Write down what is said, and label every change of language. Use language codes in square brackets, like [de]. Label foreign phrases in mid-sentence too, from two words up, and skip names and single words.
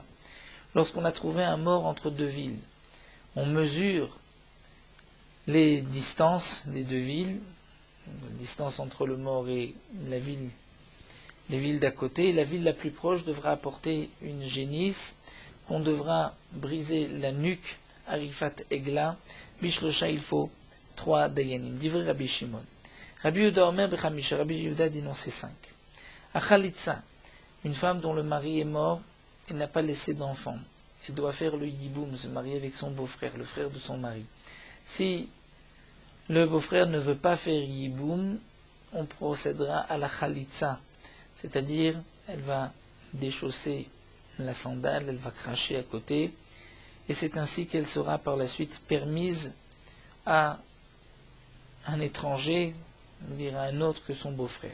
[fr] Lorsqu'on a trouvé un mort entre deux villes, on mesure les distances des deux villes, la distance entre le mort et la ville, les villes d'à côté. La ville la plus proche devra apporter une génisse, qu'on devra briser la nuque, [he] עריפת עגלה. [fr] Bishlosha, il faut 3 dayanim. [he] דברי רבי שמעון. רבי יהודה אומר בחמשה. [fr] Rabbi Yehuda dit non, c'est 5. Achalitza, une femme dont le mari est mort et n'a pas laissé d'enfant. Elle doit faire le yiboum, se marier avec son beau-frère, le frère de son mari. Si le beau-frère ne veut pas faire yiboum, on procédera à la chalitza, c'est-à-dire elle va déchausser la sandale, elle va cracher à côté, et c'est ainsi qu'elle sera par la suite permise à un étranger, à un autre que son beau-frère.